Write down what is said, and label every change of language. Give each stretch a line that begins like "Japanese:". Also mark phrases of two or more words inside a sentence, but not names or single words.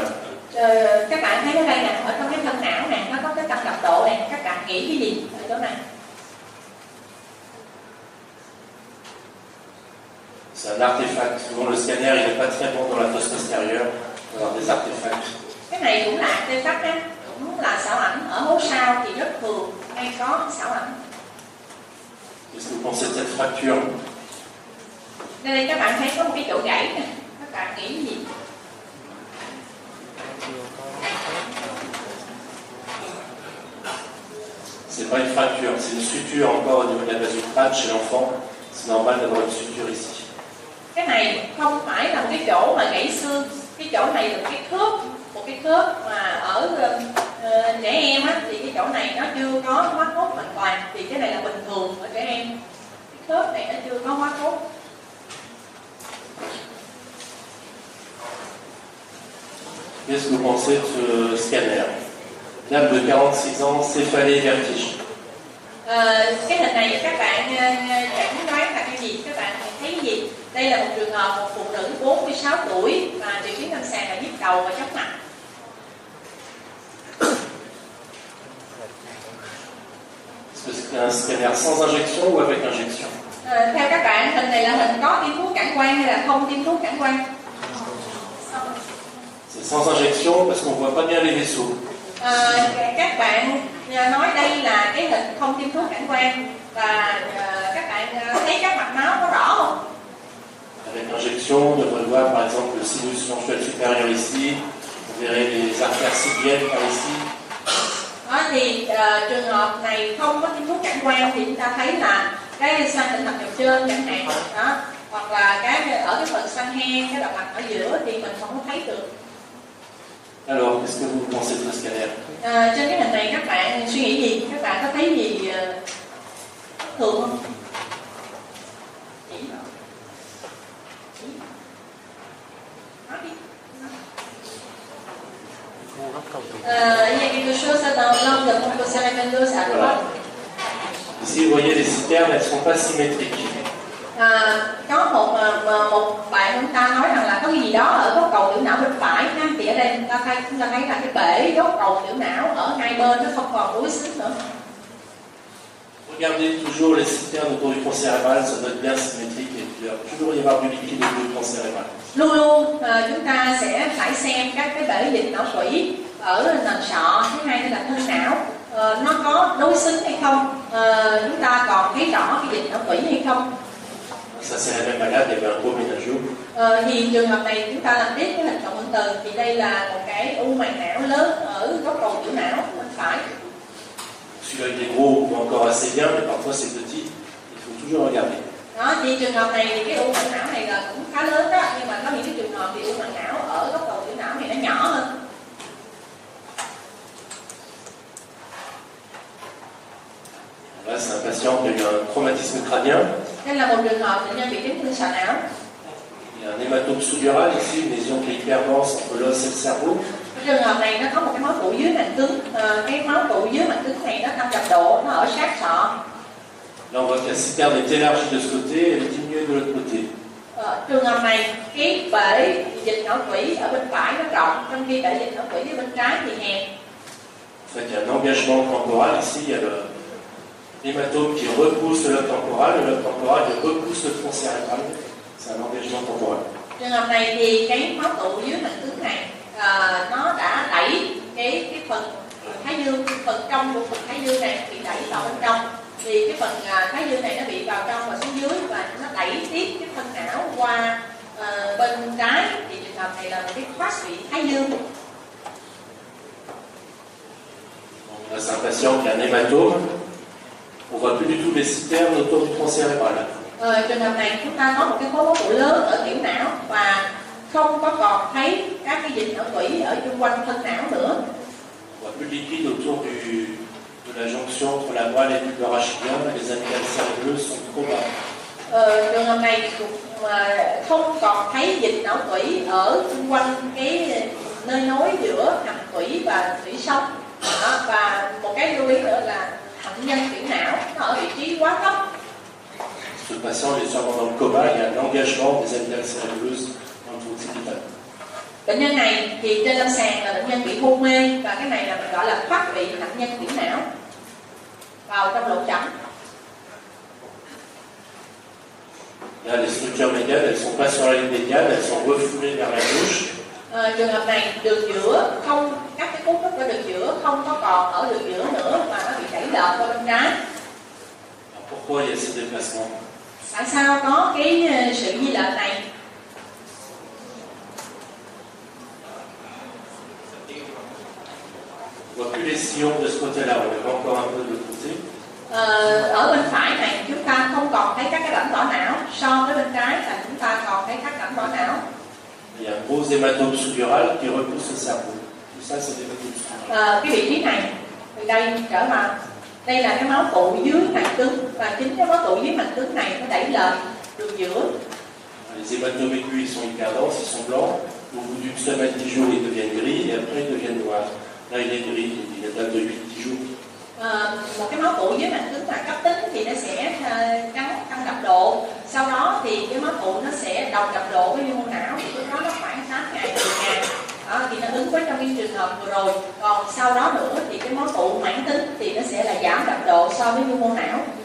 Vietnamese: Các bạn thấy ở đây nè, ở trong cái thân não này nó có cái tăng đập độ này, các bạn nghĩ cái gì ở chỗ này?
French: C'est un artefact. Souvent, le scanner il n'est pas très bon dans la fosse postérieure, il va avoir des artefacts.
Vietnamese: Cái này cũng là artefact á, cũng là xảo ảnh. Ở hố sao thì rất thường hay có xảo ảnh.
French: Qu'est-ce que vous pensez de cette fracture?
Vietnamese: Đây các bạn thấy có một cái chỗ gãy nè, các bạn nghĩ cái gì?
French: C'est pas une fracture, c'est une suture encore au niveau de la base du crâne chez l'enfant. C'est normal d'avoir une suture ici.
Vietnamese: Cái này không phải là một cái chỗ mà gãy xương, cái chỗ này là một cái khớp mà ở trẻ em á, thì cái chỗ này nó chưa có hóa cốt hoàn toàn, thì cái này là bình thường ở trẻ em. Cái khớp này nó chưa có hóa cốt.
French: Qu'est-ce que vous pensez de ce scanner? Dame de 46 ans, céphalée, vertige.
Vietnamese: Cái hình này các bạn chẩn đoán là cái gì? Các bạn thấy cái gì? Đây là một trường hợp một phụ nữ 46 tuổi và triệu chứng lâm sàng là nhức đầu và chóng mặt.
French: Est-ce que c'est un scanner sans injection ou avec injection?
Vietnamese: Theo các bạn, hình này là hình có tiêm thuốc cản quang hay là không tiêm thuốc cản quang?
French: C'est sans injection parce qu'on ne voit pas bien les vaisseaux.
Vietnamese: Các bạn nói đây là cái hình không tiêm thuốc cản quang và các bạn thấy các mạch máu có rõ không?
French: Avec injection, on devrait voir par exemple le sinus mensuel supérieur ici, on verrait les artères civiennes par ici.
Vietnamese: Thì trường hợp này không có tiêm thuốc cản quang thì chúng ta thấy là cái xoang tĩnh mạch đầu trên chẳng hạn đó, hoặc là ở cái phần xoang hen, cái động mạch ở giữa thì mình không có thấy được.
French: Alors, qu'est-ce que vous pensez de ce scanner?
Vietnamese: Trên cái hình này các bạn suy nghĩ gì? Các bạn có thấy gì thường không?
French: Il y a quelque chose dans l'angle de Ponto-Cerebello, ça Voilà. Ici, vous voyez, les citernes, elles ne sont pas symétriques.
Vietnamese: Có một bạn chúng ta nói rằng là có cái gì đó ở góc cầu tiểu não bên phải ha, thì ở đây chúng ta thấy là cái bể góc cầu tiểu não ở hai bên nó không còn đối xứng nữa.
French: Regardez toujours les citernes autour du tronc cérébral, ça doit être bien symétrique et il doit toujours y avoir du liquide autour du tronc cérébral.
Vietnamese: Luôn luôn chúng ta sẽ phải xem các cái bể dịch não tủy ở nền sọ, thứ hai là thân não, nó có đối xứng hay không, chúng ta còn thấy rõ cái dịch não tủy hay không.
French: Ça c'est la même malade, il y avait un gros méningio.
Vietnamese: Thì trường hợp này chúng ta làm tiếp cái hình cộng hưởng từ, thì đây là một cái u màng não lớn ở góc cầu tiểu não bên phải.
French: Celui-là il est gros ou encore assez bien, mais parfois c'est petit, il faut toujours regarder.
Vietnamese: Đó, thì trường hợp này thì cái u màng não này là cũng khá lớn đó, nhưng mà có những cái trường hợp thì u màng não ở góc cầu tiểu não này nó nhỏ hơn.
French: Là, c'est un patient qui a eu un traumatisme crânien.
Vietnamese: Đây là một trường hợp bệnh nhân bị chấn thương sọ não.
French: Il y a un hématome sous-dural ici, une lésion qui est hyper dense entre l'os et le cerveau.
Vietnamese: Trường hợp này nó có một cái máu tụ dưới màng cứng, cái máu tụ dưới màng cứng này nó tăng đập độ, nó ở sát sọ.
French: Là on voit que la citerne est élargie de ce côté et diminuée de l'autre côté.
Vietnamese: Trường hợp này cái bể dịch não tủy ở bên phải nó rộng, trong khi bể dịch não tủy ở bên trái thì hẹp.
French: En fait, il y a un engagement temporal ici, il y a l'hématome qui repousse le lobe temporal qui repousse le tronc cérébral. C'est un engagement temporal.
Vietnamese: Trường hợp này thì cái máu tụ dưới màng cứng này nó đã đẩy cái phần thái dương, phần trong của phần thái dương này bị đẩy vào bên trong, thì cái phần thái dương này nó bị vào trong và xuống dưới và nó đẩy tiếp cái phân não qua bên trái, thì trường hợp này là một cái thoát vị thái dương.
French: Là, c'est un patient qui a un hématome. On voit plus du tout les citernes autour du tronc cérébral.
Vietnamese: Trường hợp này chúng ta có một cái khối máu tụ lớn ở tiểu não và không có còn thấy các cái dịch não tủy ở xung quanh thân não nữa.
French: On voit plus de liquide autour de la jonction entre la moelle et le bulbe arachidien. Les amygdales cérébelleuses sont trop bas.
Vietnamese: Trường hợp này mà không còn thấy dịch não tủy ở xung quanh cái nơi nối giữa hạch tủy và tủy sống. Và một cái lưu ý nữa là hạnh nhân tiểu não nó ở vị quá thấp.
French: Ce patient est sûrement dans le coma, il y a un engagement des amygdales cérébelleuses dans le tronc occipital.
Vietnamese: Bệnh nhân này thì trên lâm sàng là bệnh nhân bị hôn mê, và cái này là mình gọi là thoát vị hạt nhân tiểu não vào trong lỗ chẩm.
French: Là, les structures médianes, elles ne sont pas sur la ligne médiane, elles sont refoulées vers la gauche.
Vietnamese: Trường hợp này đường giữa không, các cái cấu trúc ở đường giữa không có còn ở đường giữa nữa mà nó bị đẩy lệch qua bên trái.
French: Pourquoi il y a ces déplacements?
Vietnamese: Tại sao có cái sự di lệch này?
French: On voit plus les sillons de ce côté-là, on les voit encore un peu de l'autre côté.
Vietnamese: Ở bên phải này chúng ta không còn thấy các cái rãnh vỏ não, so với bên trái là chúng ta còn thấy các rãnh vỏ não.
French: Il y a un gros hématome sous-dural qui repousse le cerveau. Tout ça, c'est des hématomes sous-durales.
Vietnamese: Cái vị trí này, từ đây trở vào, đây là cái máu tụ dưới màng cứng, và chính cái máu tụ dưới màng cứng này nó đẩy lệch đường giữa.
French: Les hématomes aigus, ils sont hyper denses, ils sont blancs. Au bout d'une semaine, 10 jours, ils deviennent gris et après, ils deviennent noirs. Là, il est gris, il date de 8-10 jours.
Vietnamese: Một cái máu tụ dưới màng cứng mà cấp tính thì nó sẽ tăng đập độ, sau đó thì cái máu tụ nó sẽ đồng đập độ với mô não, thì lúc đó nó khoảng 8 ngày 10 ngày. Thì nó ứng với trong cái trường hợp vừa rồi. Còn sau đó nữa thì cái máu tụ mãn tính thì nó sẽ là giảm đập độ so với mô não.